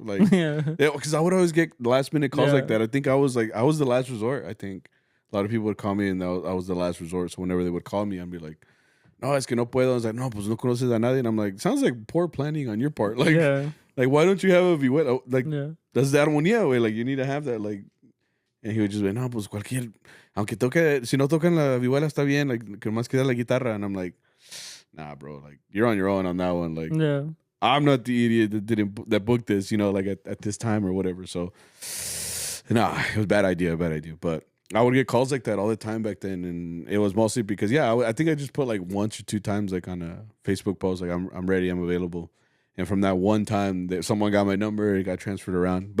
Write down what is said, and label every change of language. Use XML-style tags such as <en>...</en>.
<en>Like, yeah, because I would always get last minute calls like that. I think I was the last resort. I think a lot of people would call me and I was the last resort. So whenever they would call me, I'd be like,</en> <es>no, es que no puedo.</es> <en>I was like,</en> <es>no, pues no conoces a nadie.</es> <en>And I'm like, sounds like poor planning on your part. Like, like why don't you have a vihuela? Like, that's the armonía, way. Like, you need to have that.</en> <es>Like, and he would just be, no, pues cualquier, aunque toque, si no tocan la vihuela está bien.</es> <en>Like,</en> <es>que más queda la guitarra.</es> <en>And I'm like, nah, bro, like you're on your own on that one. Like, I'm not the idiot that booked this, you know, like at this time or whatever. So, nah, it was a bad idea. But I would get calls like that all the time back then, and it was mostly because I think I just put like 1 or 2 times like on a Facebook post, like I'm ready, I'm available, and from that one time that someone got my number, it got transferred around.</en>